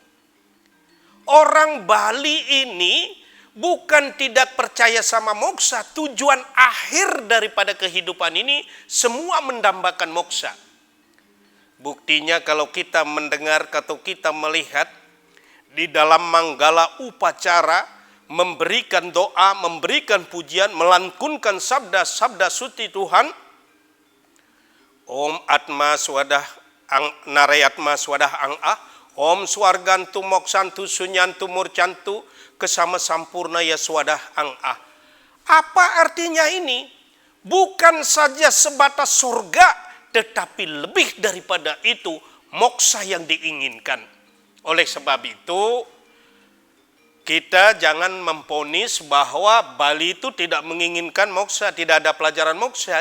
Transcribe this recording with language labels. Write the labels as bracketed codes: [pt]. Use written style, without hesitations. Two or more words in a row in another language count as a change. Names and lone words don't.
[id] Orang Bali ini bukan tidak percaya sama moksa, tujuan akhir daripada kehidupan ini semua mendambakan moksa. Buktinya kalau kita mendengar atau kita melihat di dalam manggala upacara, memberikan doa, memberikan pujian, melantunkan sabda-sabda suci Tuhan. [sa] Om Atma Swadah Narayatma Swadah Ang'ah, Om Swargantu Moksantu Sunyantu Murcantu Kesama Sampurna Ya Swadah Ang'ah. [id] Apa artinya ini? Bukan saja sebatas surga, tetapi lebih daripada itu moksa yang diinginkan. Oleh sebab itu, kita jangan memponis bahwa Bali itu tidak menginginkan moksa, tidak ada pelajaran moksa.